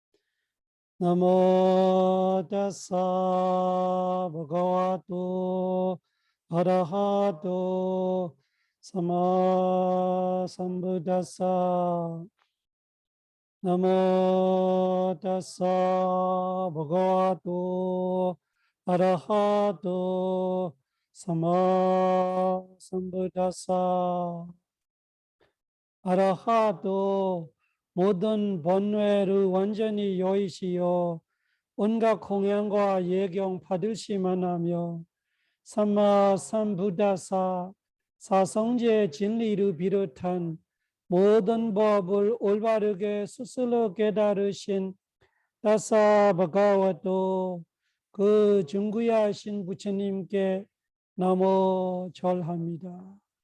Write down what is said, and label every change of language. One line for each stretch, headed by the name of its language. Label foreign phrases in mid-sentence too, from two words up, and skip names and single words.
Pali: Namo tassa bhagavato arahato samma sambuddhassa. Namo tassa bhagavato arahato samma sambuddhassa.
Korean: 아라하도 모든 번뇌를 완전히 여의시어 온갖 공양과 예경 받으시만 하며
Pali: 삼마 삼부다사
Korean: 사성제 진리를 비롯한 모든 법을 올바르게 스스로 깨달으신
Pali: 다사 바가와도
Korean: 그 증구야신 부처님께 나모 절합니다.